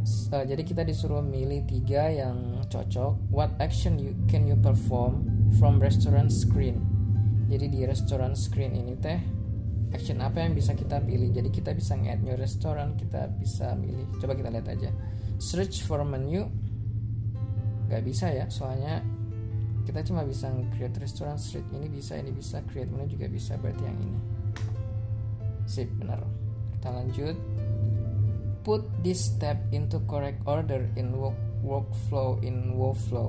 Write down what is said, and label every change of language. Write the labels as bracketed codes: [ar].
[id] Jadi kita disuruh milih 3 yang cocok. [en] What action can you perform from restaurant screen? [id] Jadi di restaurant screen ini teh action apa yang bisa kita pilih. Jadi kita bisa nge-add new restaurant, kita bisa milih. Coba kita lihat aja. [en] Search for menu. [id] Gak bisa ya, soalnya kita cuma bisa create restaurant street. Ini bisa, create menu juga bisa. Berarti yang ini. Sip, benar. Kita lanjut. [en] Put this step into correct order in workflow in Woflow.